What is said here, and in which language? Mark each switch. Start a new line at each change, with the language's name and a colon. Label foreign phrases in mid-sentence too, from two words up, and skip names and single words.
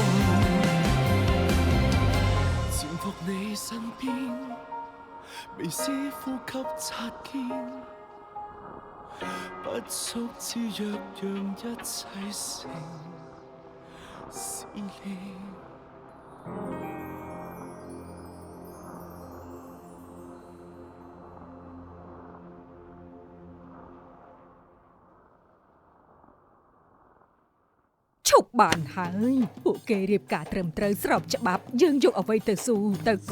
Chinese: 你身邊，微絲呼吸擦肩，不速之約讓一切成試煉。
Khmer: ឈប់បានហើយពួកគេរៀបការត្រឹមត្រូវស្របច្បាប់យើងយកអ្វីទៅស៊ូទៅកូន